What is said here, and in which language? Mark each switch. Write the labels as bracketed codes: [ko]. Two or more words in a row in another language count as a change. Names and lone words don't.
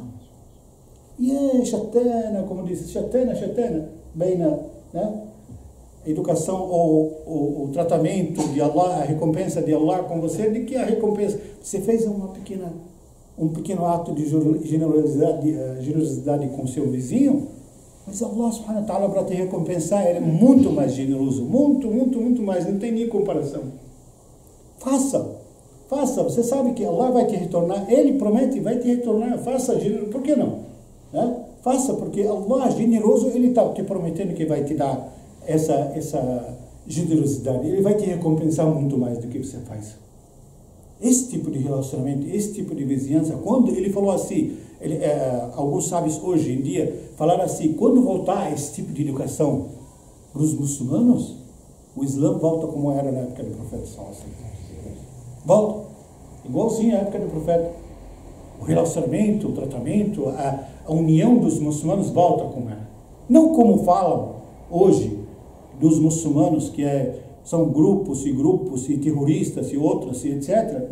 [pt] E é shatana, como diz, shatana, bem na, né? Educação ou o tratamento de Allah, a recompensa de Allah com você, de que a recompensa? Você fez um pequeno ato de generosidade com seu vizinho, mas Allah [ar] سبحانه وتعالى, [pt] para te recompensar, ele é muito mais generoso, muito mais, não tem nem comparação. Faça, você sabe que Allah vai te retornar, Ele promete, vai te retornar, faça, por que não? Né? Faça, porque Allah generoso, Ele está te prometendo que vai te dar essa generosidade, Ele vai te recompensar muito mais do que você faz. Esse tipo de relacionamento, esse tipo de vizinhança, quando ele falou assim, alguns sábios hoje em dia falaram assim, quando voltar esse tipo de educação para os muçulmanos, o Islã volta como era na época do profeta [ar] صلى الله عليه وسلم. [pt] Volta, igualzinho à época do profeta. O relacionamento, o tratamento, a união dos muçulmanos volta como era. Não como falam hoje dos muçulmanos, que são grupos e terroristas e outros e etc.